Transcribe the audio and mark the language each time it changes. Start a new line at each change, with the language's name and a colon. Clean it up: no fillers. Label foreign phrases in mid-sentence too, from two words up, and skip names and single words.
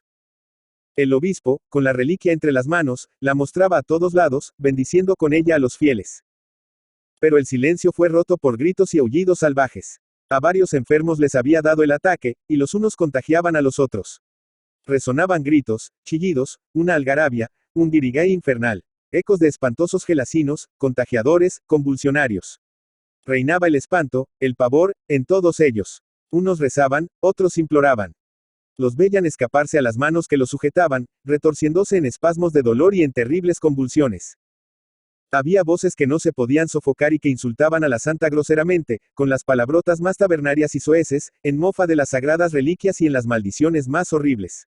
Spanish: El obispo, con la reliquia entre las manos, la mostraba a todos lados, bendiciendo con ella a los fieles. Pero el silencio fue roto por gritos y aullidos salvajes. A varios enfermos les había dado el ataque, y los unos contagiaban a los otros. Resonaban gritos, chillidos, una algarabia, un guirigay infernal, ecos de espantosos gelasinos, contagiadores, convulsionarios. Reinaba el espanto, el pavor, en todos ellos. Unos rezaban, otros imploraban. Los veían escaparse a las manos que los sujetaban, retorciéndose en espasmos de dolor y en terribles convulsiones. Había voces que no se podían sofocar y que insultaban a la santa groseramente, con las palabrotas más tabernarias y soeces, en mofa de las sagradas reliquias y en las maldiciones más horribles.